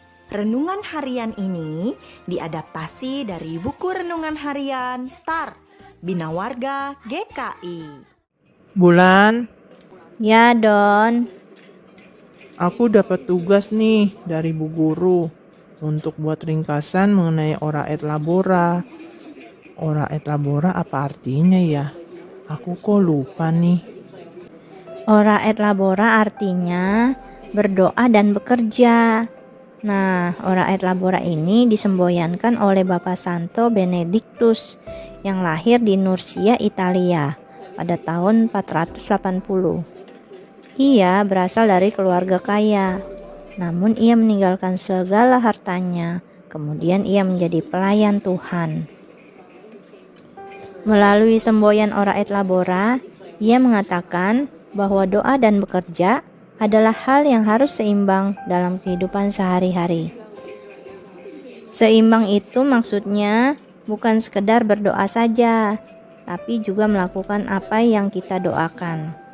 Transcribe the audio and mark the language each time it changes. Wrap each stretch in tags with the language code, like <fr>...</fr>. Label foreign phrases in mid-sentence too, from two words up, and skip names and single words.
<id>Renungan harian ini diadaptasi dari buku renungan harian Start Bina Warga GKI. Bulan, Ya, Don. aku dapat tugas nih dari Bu Guru untuk buat ringkasan mengenai</id> <la>ora et labora. Ora et labora</la> <id>apa artinya ya? Aku kok lupa nih.</id> <la>Ora et labora</la> <id>artinya berdoa dan bekerja. Nah,</id> <la>ora et labora</la> <id>ini disemboyankan oleh Bapak Santo Benedictus yang lahir di Nursia, Italia pada tahun 480. Ia berasal dari keluarga kaya, namun ia meninggalkan segala hartanya. Kemudian ia menjadi pelayan Tuhan. Melalui semboyan</id> <la>ora et labora,</la> <id>ia mengatakan bahwa doa dan bekerja adalah hal yang harus seimbang dalam kehidupan sehari-hari. Seimbang itu maksudnya bukan sekedar berdoa saja, tapi juga melakukan apa yang kita doakan.</id>